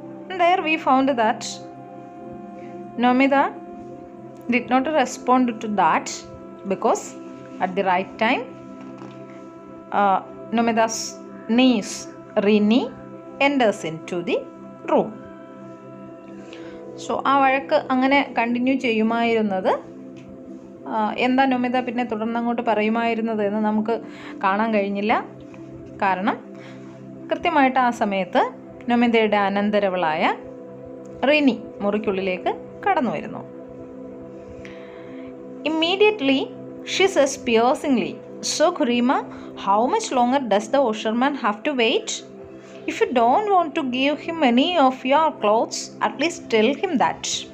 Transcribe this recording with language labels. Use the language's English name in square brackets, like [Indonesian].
[English] And there we found that Nomita did not respond to that, because at the right time Nomita's niece Rini enters into the room. [Malayalam] So ആ വഴക്ക് അങ്ങനെ continue ചെയ്യുമായിരുന്നത് എന്താ നൊമിത പിന്നെ തുടർന്നങ്ങോട്ട് പറയുമായിരുന്നത് എന്ന് നമുക്ക് കാണാൻ കഴിഞ്ഞില്ല. കാരണം കൃത്യമായിട്ട് ആ സമയത്ത് നൊമിതയുടെ അനന്തരവളായ റിനി മുറിക്കുള്ളിലേക്ക് കടന്നു വരുന്നു. [English] Immediately she says piercingly, "So Khurima, how much longer does the washerman have to wait? If you don't want to give him any of your clothes, at least tell him that."